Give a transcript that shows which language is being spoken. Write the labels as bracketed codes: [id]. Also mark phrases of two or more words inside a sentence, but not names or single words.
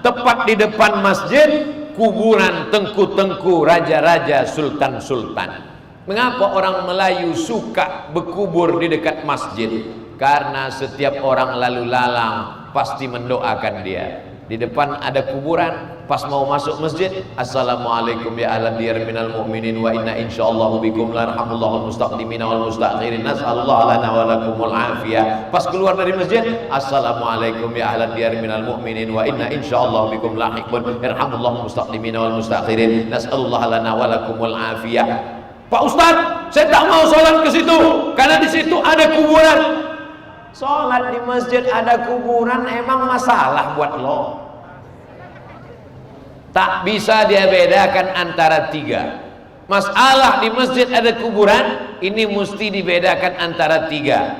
[id] Tepat di depan masjid, kuburan tengku-tengku, raja-raja, sultan-sultan. Mengapa orang Melayu suka berkubur di dekat masjid? Karena setiap orang lalu lalang pasti mendoakan dia. Di depan ada kuburan, pas mau masuk masjid, [ar] السلام عليكم يا أهل الديار من المؤمنين وإنا إن شاء الله بكم يرحم الله المستقدمين والمستأخرين، نسأل الله لنا ولكم العافية. [id] Pas keluar dari masjid, [ar] السلام عليكم يا أهل الديار من المؤمنين وإنا إن شاء الله بكم لاحقون، يرحم الله المستقدمين والمستأخرين، نسأل الله لنا ولكم العافية. [id] Pak Ustadz, saya tak mau sholat ke situ karena di situ ada kuburan. Sholat di masjid ada kuburan emang masalah buat lo? Tak bisa dia bedakan antara 3. Masalah di masjid ada kuburan, ini mesti dibedakan antara 3.